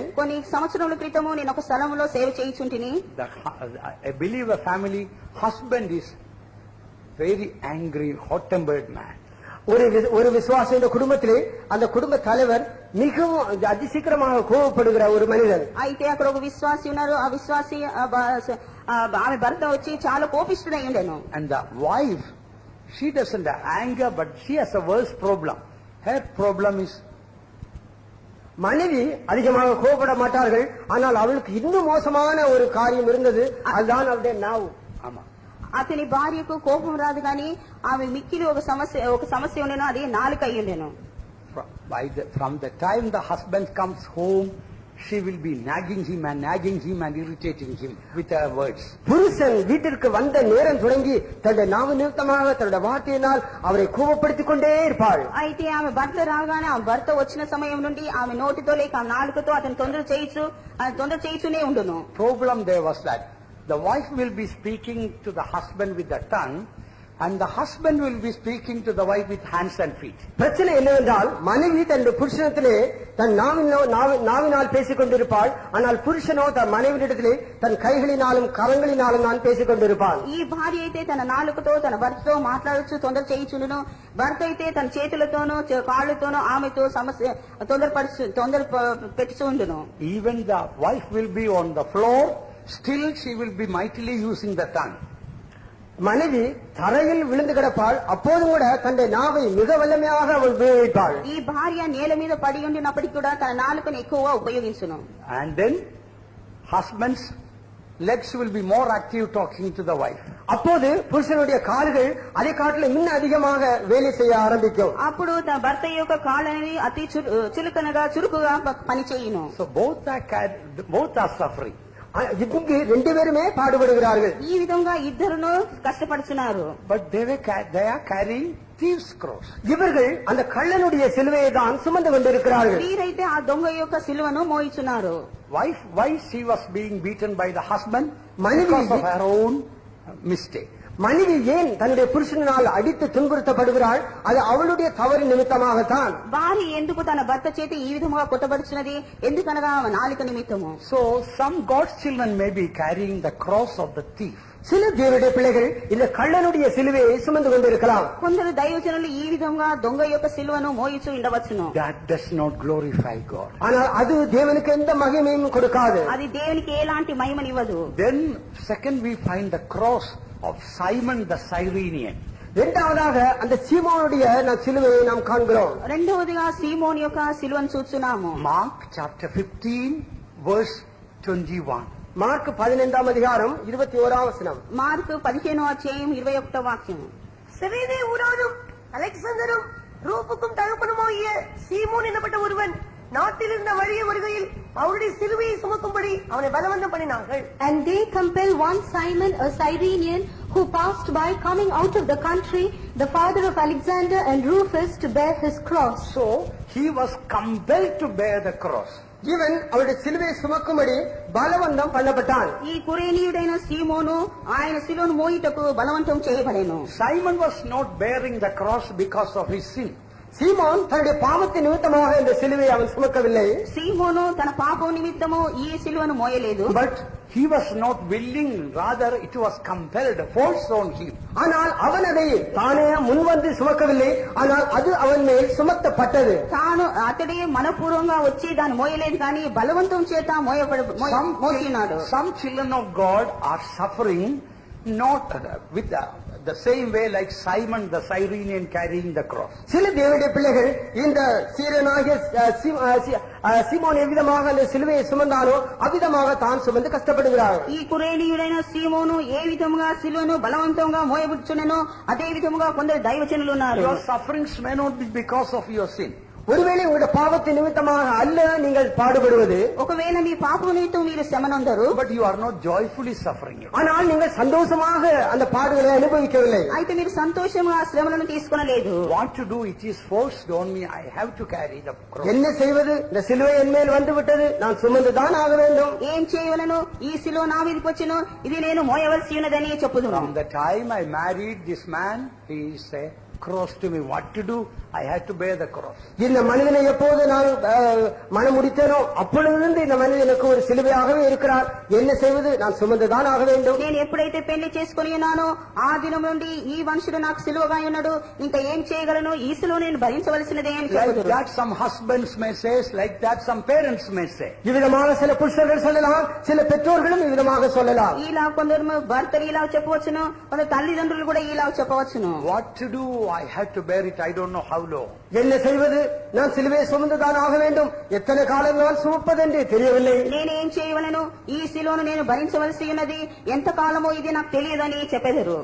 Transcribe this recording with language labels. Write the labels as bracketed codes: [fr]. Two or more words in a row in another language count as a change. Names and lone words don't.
[te] కొన్ని సంవత్సరాల క్రితము నేను ఒక స్థలంలో సేవ చేయుచుంటిని. [en] A believer family, husband is very angry, hot-tempered man. [ta] ஒரு விசுவாச குடும்பத்திலே அந்த குடும்ப தலைவர் மிகவும் அதிசீக்கிரமாக கோபப்படுகிற ஒரு மனிதன். [te] అయితే అక్కడ ఒక విశ్వాసి ఉన్నారు. ఆ విశ్వాసి ఆమె భర్త వచ్చి చాలా కోపిష్ఠుడై ఉండెను. [en] And the wife, she doesn't have anger, but she has a worse problem. Her problem is, [ta] மனைவி அதிகமாக கோபப்பட மாட்டார்கள், ஆனால் அவளுக்கு இன்னும் மோசமான ஒரு காரியம் இருந்தது. அதுதான் அவருடைய நாவு. ஆமா, [te] అతని భార్యకు కోపం రాదు కానీ ఆమె మిక్కిలి ఒక సమస్య ఉండేను, అది నాలుక అయి ఉండేను. [en] From the time the husband comes home, she will be nagging him and irritating him with her words. [ta] புருஷன் வீட்டிற்கு வந்த நேரம் தொடங்கி தன்னுடைய நாவு நிமித்தமாக தன்னுடைய வார்த்தையினால் அவரை கோபப்படுத்திக் கொண்டே இருப்பாள். [te] అయితే ఆమె భర్త రాగానే ఆ భర్త వచ్చిన సమయం నుండి ఆమె నోటితో లేక నాలుకతో అతను తొందర చేయిస్తూనే ఉండును. [en] Problem there was that the wife will be speaking to the husband with the tongue, and the husband will be speaking to the wife with hands and feet. [ta] பிரச்சனை என்னவென்றால் மனைவி தன்னுடைய புருஷனத்திலே தன் நாவினால் பேசிக் கொண்டிருப்பாள், ஆனால் புருஷனோ தன் மனைவியிடத்திலே தன் கைகளினாலும் கரங்களினாலும் தான் பேசிக் கொண்டிருப்பாள். [te] ఈ భార్య అయితే తన నాలుకతో తన భర్తతో మాట్లాడుచు తొందర చేయించును, భర్త అయితే తన చేతులతోనూ కాళ్ళతోనూ ఆమెతో తొందర పెట్టుచూ ఉండును. [en] Even the wife will be on the floor, still she will be mightily using the tongue. [ta] மனைவி தரையில் விழுந்து கிடப்பாள், அப்போதும் கூட தன்னுடைய நாவை மிக வல்லமையாக அவள் உபயோகிப்பாள். [te] ఈ భార్య నేల మీద పడి ఉండినప్పటికీ కూడా తన నాలుకను ఎక్కువగా ఉపయోగించును. [en] And then husband's legs will be more active talking to the wife. [ta] அப்போது புருஷனுடைய கால்கள் அதை காட்டிலும் இன்னும் அதிகமாக வேலை செய்ய ஆரம்பிக்கும். [te] అప్పుడు తన భర్త యొక్క కాళ్ళని అతి చురుకనగా చురుకుగా పని చేయును. [en] So both are suffering. [ta] இங்கு ரெண்டு பேருமே பாடுபடுகிறார்கள். [te] ఈ విధంగా ఇద్దరును కష్టపడుతున్నారు. [en] But they are carrying thieves' cross. [ta] இவர்கள் அந்த கள்ளனுடைய சிலுவையை தான் சுமந்து கொண்டிருக்கிறார்கள். [te] వీరైతే ఆ దొంగ యొక్క సిలువను మోయిచున్నారు. [en] Why she was being beaten by the husband? Many Because of her own mistake. [ta] மனைவி ஏன் தன்னுடைய புருஷனால் அடித்து துன்புறுத்தப்படுகிறாள்? அது அவளுடைய தவறு நிமித்தமாகத்தான். [te] భార్య ఎందుకు తన భర్త చేత ఈ విధముగా కొట్టబడుచున్నది? ఎందుకనగా నాలుక నిమిత్తము. [en] So some God's children may be carrying the cross of the thief. [ta] சில தேவனுடைய பிள்ளைகள் இந்த கள்ளனுடைய சிலுவையை சுமந்து கொண்டிருக்கலாம். [te] కొందరు దైవజనులు ఈ విధంగా దొంగ యొక్క సిలువను మోయిచు ఉండవచ్చును. [en] That does not glorify God. [ta] ஆனால் அது தேவனுக்கு எந்த மகிமையும் கொடுக்காது. [te] అది దేవునికి ఎలాంటి మహిమనివ్వదు. [en] Then second we find the cross of Simon the Cyrenian. [ta] இரண்டாவதாக அந்த சீமோனுடைய சிலுவையை நாம் காண்கிறோம். [te] రెండవదిగా సీమోను యొక్క సిలువను చూస్తున్నాము. [en] Mark chapter 15 verse 21. [te] మార్క్ 15వ అధ్యాయం 21వ వచనం. మార్కు 15వ అధ్యాయం 21వ వాక్యం. [ta] செவேதே ஊரானும் அலெக்சாந்தரும் ரூபுக்கும் தகப்பனுமாகிய சீமோன் என்னப்பட்ட ஒருவன் நாட்டில் இருந்த வழியே வருகையில் அவருடைய சிலுவையை சுமக்கும்படி அவனை பலவந்தம் பண்ணினார்கள். [en] And they compelled one Simon, a Cyrenian, who passed by, coming out of the country, the father of Alexander and Rufus, to bear his cross. So he was compelled to bear the cross. [ta] இவன் அவருடைய சிலுவையை சுமக்கும்படி பலவந்தம் பண்ணப்பட்டான். [te] ఈ కురేనీయుడైన సీమోను ఆయన సిలువను మోయుటకు బలవంతం చేయబడెను. [en] Simon was not bearing the cross because of his sin. [ta] சீமோன் தன்னுடைய பாவத்தின் நிமித்தமாக இந்த சிலுவையை அவன் சுமக்கவில்லை. [te] సీమోను తన పాపం నిమిత్తము ఈ సిలువను మోయలేదు. [en] But he was not willing, rather it was compelled, forced on him. [ta] ஆனால் அவன் அதை தானே முன்வந்து சுமக்கவில்லை, ஆனால் அது அவன் மேல் சுமத்தப்பட்டது. [te] తాను అతడే మనపూర్వంగా వచ్చి దాన్ని మోయలేదు కానీ బలవంతం చేత మోసినాడు. [en] Some children of God are suffering not with the same way like Simon the Cyrenian carrying the cross. [ta] சில தேவனுடைய பிள்ளைகள் இந்த சீரனாகிய சீமோன் எவ்விதமாக அந்த சிலுவையை சுமந்தானோ அவ்விதமாக தான் சுமந்து கஷ்டப்படுகிறார்கள். [te] ఈ కురేనీయుడైన సీమోను ఏ విధముగా సిలువను బలవంతంగా మోయబుచ్చునో అదే విధముగా కొందరు దైవజనులు ఉన్నారు. [en] Your sufferings may not be because of your sin. [ta] ஒருவேளை உங்களுடைய பாவத்தின் நிமித்தமாக அல்ல நீங்கள் பாடுபடுவது, [te] ఒకవేళ మీ పాపం నిమిత్తం మీరు శ్రమనందరు, [en] but you are not joyfully suffering it. [ta] ஆனால் நீங்கள் சந்தோஷமாக அந்த பாடுகளை அனுபவிக்கவில்லை. [te] అయితే మీరు సంతోషంగా ఆ శ్రమలను తీసుకొనలేదు. [en] What to do? It is forced on me. I have to carry the cross. [ta] என்ன செய்வது? இந்த சிலுவை என் மேல் வந்து விட்டது, நான் சுமந்துதான் ஆக வேண்டும். [te] ఏం చేయవలను? ఈ సిలువ నా మీదకి వచ్చెను, ఇది నేను మోయవలసి ఉన్నదని చెప్పుదును. [en] From the time I married this man, he said cross to me. What to do? I had to bear the cross. [ta] இந்த மனிதனை எப்போது நான் மனம் முடித்தேனோ அப்பொழுதிருந்து இந்த மனிதனுக்கு ஒரு சிலுவையாகவே இருக்கிறார். என்ன செய்வது? நான் சுமந்துதான் ஆக வேண்டும். [te] నేను ఎప్పుడైతే పెళ్లి చేసుకుని ఉన్నానో ఆ దినం నుండి ఈ మనుషుడు నాకు సిలువగా ఉన్నాడు, ఇంకా ఏం చేయగలను? ఈ సిలువ నేను భరించవలసినదే అని [en] Like [te] చెప్పుదురు. [en] that some husbands may say, like that some parents may say. [ta] இவ்விதமாக சில புருஷர்கள் சொல்லலாம், சில பெற்றோர்களும் இவ்விதமாக சொல்லலாம். [te] ఇలా కొందరు భర్తలు ఇలా చెప్పవచ్చును, కొందరు తల్లిదండ్రులు కూడా ఇలా చెప్పవచ్చును. [en] What to do? I had to bear it. I don't know how long. [ta] என்ன செய்வது? நான் சிலுவையை சுமந்துதான் ஆக வேண்டும். எத்தனை காலம் நான் சுமப்பது என்று தெரியவில்லை. [te] నేనేం చేయవలను? ఈ సిలువను నేను భరించవలసి ఉన్నది, ఎంత కాలమో ఇది నాకు తెలియదని చెప్పెదరు.